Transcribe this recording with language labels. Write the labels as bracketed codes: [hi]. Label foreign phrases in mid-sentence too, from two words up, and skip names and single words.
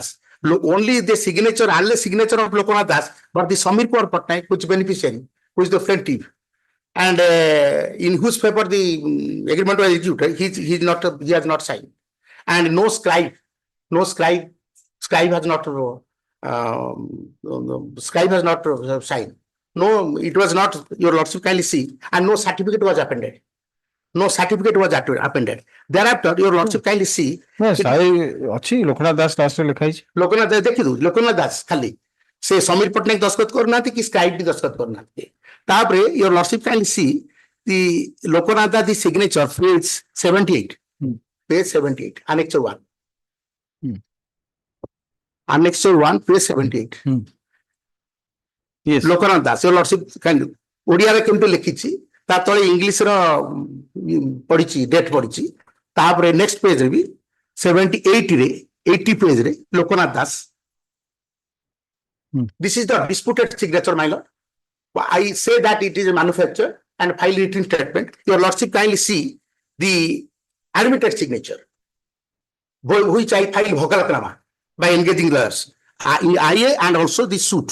[en] Only the signature, unless signature of Lokanath Das, but the Samir Kaur Patnaik, which beneficiary, who is the plaintiff, and in whose favor the agreement was executed, he has not signed, and no scribe has not scribe has not signed. No, it was not, your lordship kindly see, and no certificate was appended. No certificate was appended. Thereafter, your lordship kindly see. [or] ଅଛି ଲୋକନାଥ ଦାସ ଦାସରେ ଲେଖା ହେଇଛି ଲୋକନାଥ ଦାସ ଦେଖିଦୁ ଲୋକନାଥ ଦାସ ଖାଲି ସେ ସମୀର ପଟ୍ଟନାୟକ ଦସ୍ତଖତ କରୁନାହାନ୍ତି କି ସ୍କ୍ରାଇବ ବି ଦସ୍ତଖତ କରୁନାହାନ୍ତି ତାପରେ [en] your lordship kindly see the ଲୋକନାଥ ଦାସ the signature page 78 page 78 annexure 1 annexure 1 page 78 yes [or] ଲୋକନାଥ ଦାସ [en] your lordship kindly [or] ଓଡ଼ିଆରେ କେମିତି ଲେଖିଛି ତା ତଳେ ଇଂଲିଶ ର ପଢିଛି ଡେଟ୍ ପଢିଛି ତାପରେ [en] next page [or] ରେ ବି 78 ରେ 80 page re Lokanath Das. [en] This is the disputed signature, my lord. I say that it is a manufacture and file written statement. Your lordship kindly see the admitted signature, which I file Bhogalatnama by engaging lawyers in IA and also the suit.